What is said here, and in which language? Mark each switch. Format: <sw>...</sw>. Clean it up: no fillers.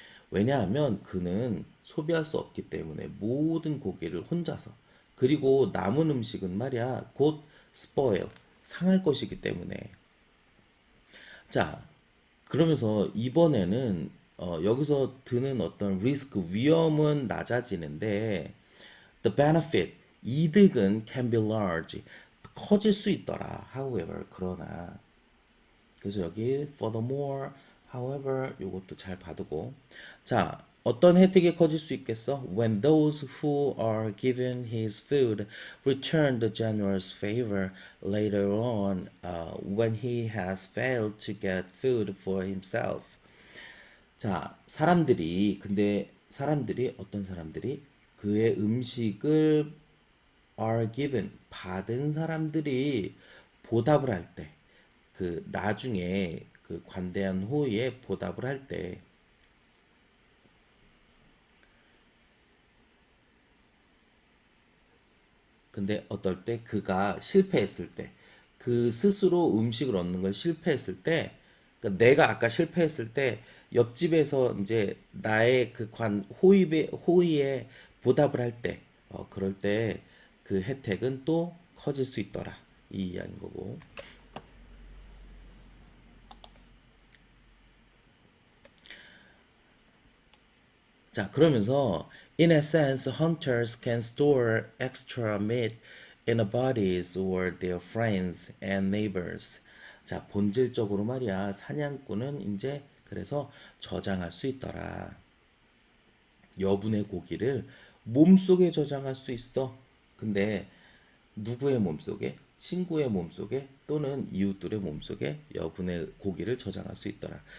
<ko>왜냐하면 그는 소비할 수 없기 때문에 모든 고기를 혼자서 그리고 남은 음식은 말이야 곧 spoil 상할 것이기 때문에 자 그러면서 이번에는 여기서 드는 어떤 리스크 위험은 낮아지는데</ko> <en>the benefit</en> <ko>이득은</ko> <en>can be large</en> <ko>커질 수 있더라. However 그러나 그래서 여기</ko> <en>furthermore, however</en> <ko>요것도 잘 봐두고 자 어떤 혜택이 커질 수 있겠어?</ko> <en>When those who are given his food return the generous favor later on when he has failed to get food for himself.</en> <ko>자 사람들이 어떤 사람들이 그의 음식을</ko> <en>are given</en> <ko>받은 사람들이 보답을 할 때, 그 나중에 그 관대한 호의에 보답을 할 때, 근데 어떨 때 그가 실패했을 때, 그 스스로 음식을 얻는 걸 실패했을 때, 그러니까 내가 아까 실패했을 때 옆집에서 이제 나의 그 호의에 보답을 할 때, 그럴 때 그 혜택은 또 커질 수 있더라. 이 이야기인 거고. 자, 그러면서</ko> <en>in a sense, hunters can store extra meat in the bodies or their friends and neighbors.</en> <ko>자, 본질적으로 말이야. 사냥꾼은 이제 그래서 저장할 수 있더라. 여분의 고기를 몸속에 저장할 수 있어. 근데 누구의 몸속에? 친구의 몸속에 또는 이웃들의 몸속에 여분의 고기를 저장할 수 있더라.</ko>